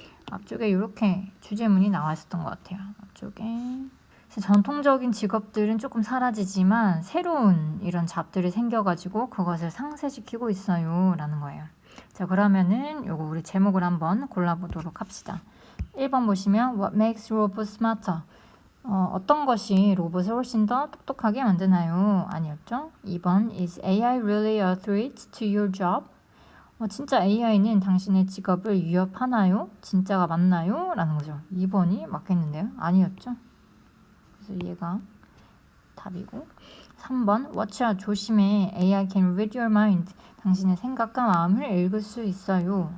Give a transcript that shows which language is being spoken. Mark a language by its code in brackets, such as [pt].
[ko] 앞쪽에 이렇게 주제문이 나와 있었던 것 같아요. 앞쪽에 전통적인 직업들은 조금 사라지지만 새로운 이런 잡들이 생겨가지고 그것을 상쇄시키고 있어요 라는 거예요. 자, 그러면은 요거 우리 제목을 한번 골라보도록 합시다. 1번 보시면 [en] What makes robots smarter? [ko] 어떤 것이 로봇을 훨씬 더 똑똑하게 만드나요? 아니었죠? [en] 2번 Is AI really a threat to your job? [ko] 진짜 AI는 당신의 직업을 위협하나요? 진짜가 맞나요? 라는 거죠. 2번이 맞겠는데요? 아니었죠? 그래서 얘가 답이고 3번 Watcha 조심해 [en] AI can read your mind [ko] 당신의 생각과 마음을 읽을 수 있어요.